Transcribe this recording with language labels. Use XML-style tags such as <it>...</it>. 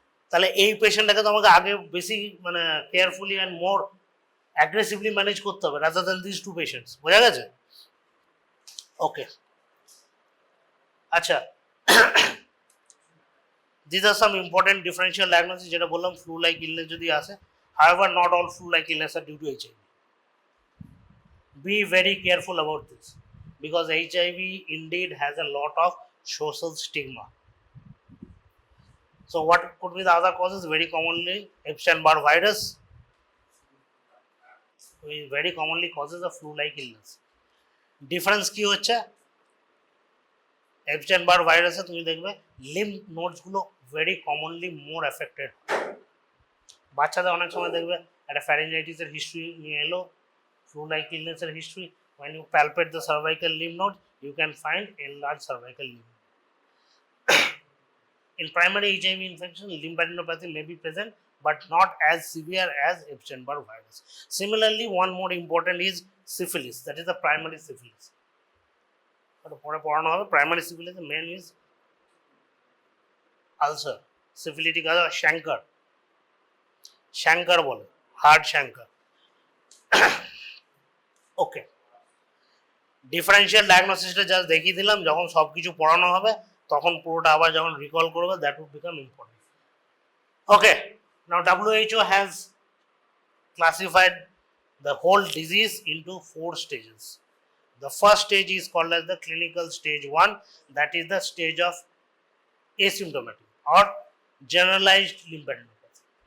<bn>তাহলে এই পেশেন্টটাকে তো আমাকে আগে বেশি মানে</bn> <en>carefully and more aggressively manage</en> <bn>করতে হবে</bn> <en>rather than these two patients,</en> <bn>বোঝা গেছে?</bn> <en>okay, আচ্ছা, these are some important differential diagnosis</en> <bn>যেটা বললাম</bn> <en>Flu like illness যদি আসে। however not all flu like illness are due to HIV. Be very careful about this because HIV indeed has a lot of social stigma. So what could be the other causes? Very commonly Epstein-Barr virus, which very commonly causes a flu like illness. Difference</en> <bn>কি হচ্ছে,</bn> <en>Epstein-Barr ভাইরাসে</en> <bn>তুমি দেখবে</bn> <en>Lymph nodes গুলো very commonly more affected.</en> <bn>বাচ্চাদের অনেক সময় দেখবে একটা ফ্যারিঞ্জাইটিসের হিস্ট্রি নিয়ে এলো, flu like ইলনেসের history,</bn> <en>when you palpate the cervical lymph node you can find enlarged cervical lymph. In primary HIV infection, lymphadenopathy may be present but not as severe as Epstein-Barr virus. Similarly, one more important is syphilis, that is the primary syphilis.</en> <bn>পরে পড়ানো হবে</bn> <en>Primary syphilis, main is ulcer, syphilitic ulcer, chancre বলে, hard chancre.</en> <bn>ওকে, differential ডায়াগনোসিসটা just দেখিয়ে দিলাম, যখন সব কিছু পড়ানো হবে তখন পুরোটা আবার যখন রিকল করবে</bn> <en>That would become important. Okay, now WHO has classified the whole disease into 4 stages. The first stage is called as the clinical stage 1, that is the stage of asymptomatic or generalized lymphadenopathy.</en>